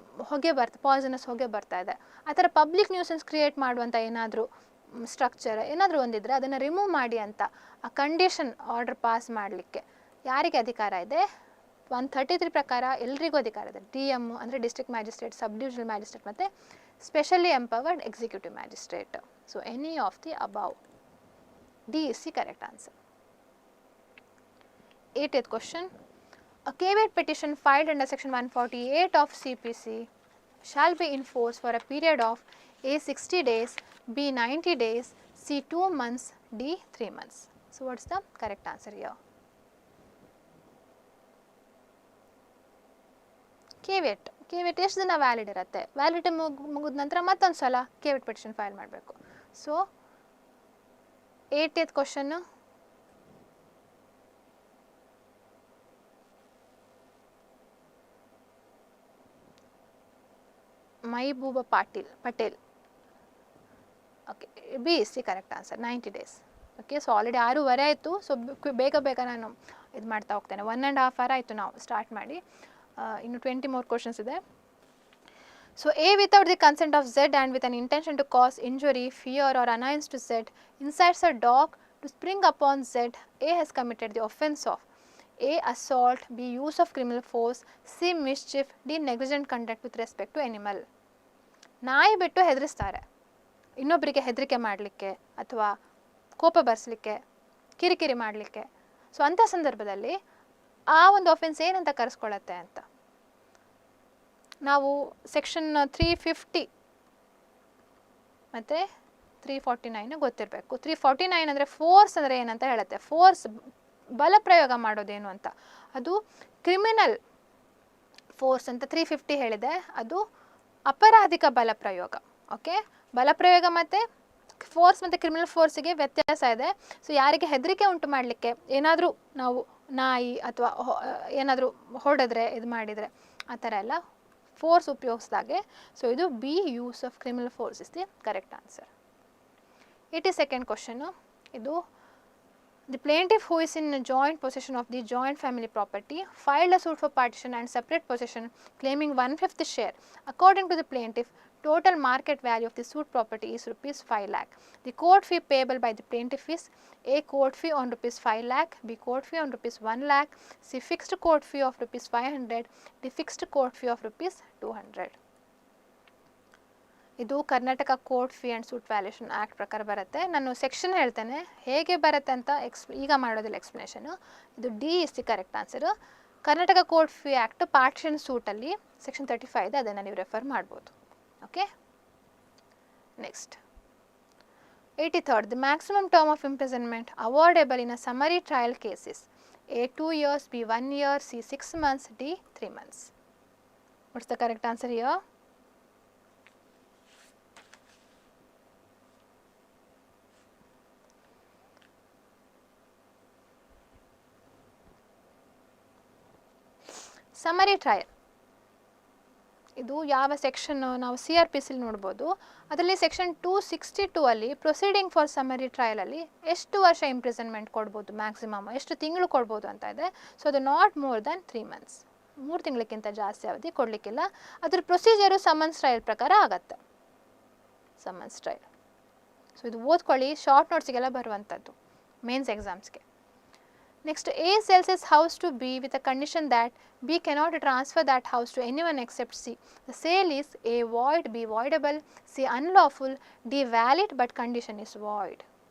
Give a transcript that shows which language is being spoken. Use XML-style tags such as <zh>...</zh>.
<kn>ಹೊಗೆ ಪಾಯ್ಸನಸ್ ಹೊಗೆ ಬರ್ತಾ ಇದೆ, ಆ ಥರ ಪಬ್ಲಿಕ್ ನ್ಯೂಸೆನ್ಸ್ ಕ್ರಿಯೇಟ್ ಮಾಡುವಂಥ ಏನಾದರೂ ಸ್ಟ್ರಕ್ಚರ್ ಏನಾದರೂ ಒಂದಿದ್ರೆ ಅದನ್ನು ರಿಮೂವ್ ಮಾಡಿ ಅಂತ ಆ ಕಂಡೀಷನ್ ಆರ್ಡರ್ ಪಾಸ್ ಮಾಡಲಿಕ್ಕೆ ಯಾರಿಗೆ ಅಧಿಕಾರ ಇದೆ? 133 ಪ್ರಕಾರ ಎಲ್ರಿಗೂ ಅಧಿಕಾರ ಇದೆ. DM ಅಂದರೆ ಡಿಸ್ಟ್ರಿಕ್ಟ್ ಮ್ಯಾಜಿಸ್ಟ್ರೇಟ್, ಸಬ್ ಡಿವಿಷನಲ್ ಮ್ಯಾಜಿಸ್ಟ್ರೇಟ್ ಮತ್ತು specially empowered executive magistrate.</kn> <en>So any of the above, D is the correct answer. 80th question. A caveat petition filed under section 148 of CPC shall be enforced for a period of A 60 days, B 90 days, C 2 months, D 3 months. So what's the correct answer here?</en> <kn>ಕೇವಿಟ್ ಎಷ್ಟು ದಿನ valid ಇರುತ್ತೆ? Validity ಮುಗಿದ ನಂತರ ಮತ್ತೊಂದು ಸಲ ಕೇವಿಟ್ petition file ಮಾಡಬೇಕು. So 80th question, Mehboob Patel.</kn> <en>Okay, B is the correct answer, 90 days.</en> <kn>Okay, so already 6:30 ಆಯಿತು. So ಬೇಗ ನಾನು ಇದು ಮಾಡ್ತಾ ಹೋಗ್ತೇನೆ. 1.5 hour ಆಯಿತು ನಾವು ಸ್ಟಾರ್ಟ್ ಮಾಡಿ. ಇನ್ನು</kn> <en>20 more questions</en> <kn>ಇದೆ.</kn> <en>So A without the consent of Z and with an intention to cause injury, fear or annoyance to Z incites a dog to spring upon Z. A has committed the offence of A assault, B use of criminal force, C mischief, D negligent conduct with respect to animal.</en> <kn>ನಾಯಿ ಬಿಟ್ಟು ಹೆದರಿಸ್ತಾರೆ ಇನ್ನೊಬ್ಬರಿಗೆ ಹೆದರಿಕೆ ಮಾಡಲಿಕ್ಕೆ ಅಥವಾ ಕೋಪ ಬರ್ಸಲಿಕ್ಕೆ, ಕಿರಿಕಿರಿ ಮಾಡಲಿಕ್ಕೆ. So ಅಂಥ ಸಂದರ್ಭದಲ್ಲಿ ಆ ಒಂದು ಆಫೆನ್ಸ್ ಏನಂತ ಕರೆಸ್ಕೊಳ್ಳುತ್ತೆ ಅಂತ ನಾವು ಸೆಕ್ಷನ್ 350 ಮತ್ತು 349 ಗೊತ್ತಿರಬೇಕು. 349 ಅಂದರೆ ಫೋರ್ಸ್ ಅಂದರೆ ಏನಂತ ಹೇಳುತ್ತೆ. ಫೋರ್ಸ್ ಬಲಪ್ರಯೋಗ ಮಾಡೋದೇನು ಅಂತ, ಅದು ಕ್ರಿಮಿನಲ್ ಫೋರ್ಸ್ ಅಂತ 350 ಹೇಳಿದೆ, ಅದು ಅಪರಾಧಿಕ ಬಲಪ್ರಯೋಗ. ಓಕೆ, ಬಲಪ್ರಯೋಗ ಮತ್ತು ಫೋರ್ಸ್ ಮತ್ತು ಕ್ರಿಮಿನಲ್ ಫೋರ್ಸಿಗೆ ವ್ಯತ್ಯಾಸ ಇದೆ. ಸೊ ಯಾರಿಗೆ ಹೆದರಿಕೆ ಉಂಟು ಮಾಡಲಿಕ್ಕೆ ಏನಾದರೂ ನಾವು ನಾಯಿ ಅಥವಾ ಏನಾದರೂ ಹೊಡೆದ್ರೆ ಇದು ಮಾಡಿದರೆ ಆ ಥರ ಎಲ್ಲ ಫೋರ್ಸ್ ಉಪಯೋಗಿಸಿದಾಗೆ. ಸೊ ಇದು</kn> <en>B use of criminal force is the correct answer. 82nd question, ಇದು The plaintiff who is in joint possession of the joint family property filed a suit for partition and separate possession claiming 1/5 share. According to the plaintiff, total market value of the suit property is rupees 5 lakh. The court fee payable by the plaintiff is A court fee on rupees 5 lakh, B court fee on rupees 1 lakh, C fixed court fee of rupees 500, D fixed court fee of rupees 200.</en> <kn>ಇದು Karnataka court fee and suit valuation act ಪ್ರಕಾರ ಬರುತ್ತೆ. ನಾನು section ಹೇಳ್ತೇನೆ ಹೇಗೆ ಬರುತ್ತೆ ಅಂತ ಈಗ ಮಾಡೋದಿಲ್ಲ ಎಕ್ಸ್ಪ್ಲನೇಷನು. ಇದು</kn> <en>D is the correct answer.</en> <kn>Karnataka court fee act partition ಸೂಟಲ್ಲಿ section 35 ಇದೆ, ಅದನ್ನು ನೀವು ರೆಫರ್ ಮಾಡ್ಬೋದು. Okay, next</kn> <en>83rd, the maximum term of imprisonment awardable in a summary trial case is A 2 years, B 1 year, C 6 months, D 3 months. What's the correct answer here? Summary trial.</en> <kn>ಇದು ಯಾವ section ನಾವು CRPC ನೋಡ್ಬೋದು. ಅದರಲ್ಲಿ section 262 ಅಲ್ಲಿ proceeding for summary ಟ್ರಯಲಲ್ಲಿ ಎಷ್ಟು ವರ್ಷ imprisonment ಕೊಡ್ಬೋದು, maximum ಎಷ್ಟು ತಿಂಗಳು ಕೊಡ್ಬೋದು ಅಂತ ಇದೆ. ಸೊ ಅದು</kn> <en>not more than 3 months,</en> <kn>3 ತಿಂಗಳಕ್ಕಿಂತ ಜಾಸ್ತಿ ಅವಧಿ ಕೊಡಲಿಕ್ಕಿಲ್ಲ. ಅದ್ರ ಪ್ರೊಸೀಜರು ಸಮನ್ಸ್ ಟ್ರಯಲ್ ಪ್ರಕಾರ ಆಗತ್ತೆ, ಸಮನ್ಸ್ ಟ್ರಯಲ್. ಸೊ ಇದು ಓದ್ಕೊಳ್ಳಿ, ಶಾರ್ಟ್ ನೋಟ್ಸ್ಗೆಲ್ಲ ಬರುವಂಥದ್ದು mains ಎಕ್ಸಾಮ್ಸ್ಗೆ.</kn> <en>Next, A sells his house to B with a condition that B cannot transfer that house to anyone except C. The sale is A void, B voidable, C unlawful, D valid but condition is void.</en>